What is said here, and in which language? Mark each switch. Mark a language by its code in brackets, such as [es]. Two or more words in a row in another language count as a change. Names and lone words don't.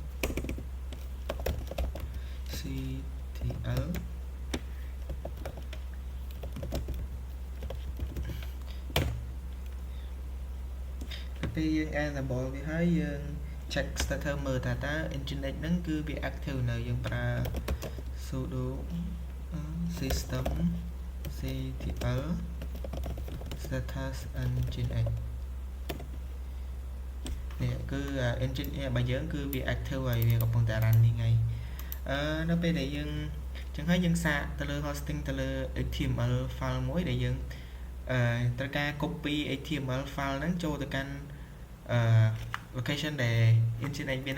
[km] ctl ពេលយើង enable វាហើយយើង [en] check status [km] មើលថាតើ Nginx ហ្នឹងគឺវា active នៅយើងប្រើ [en] sudo system ctl status Nginx [km] នេះគឺ Nginx របស់យើងគឺវា active ហើយវាកំពុងតែ running ហើយនៅពេលដែលយើងចឹងហើយយើងសាកទៅលើ hosting ទៅ លើ [en] HTML file [km] មួយដែលយើងត្រូវការ copy [en] HTML file [km] ហ្នឹងចូលទៅកាន់location ដែល Nginx វា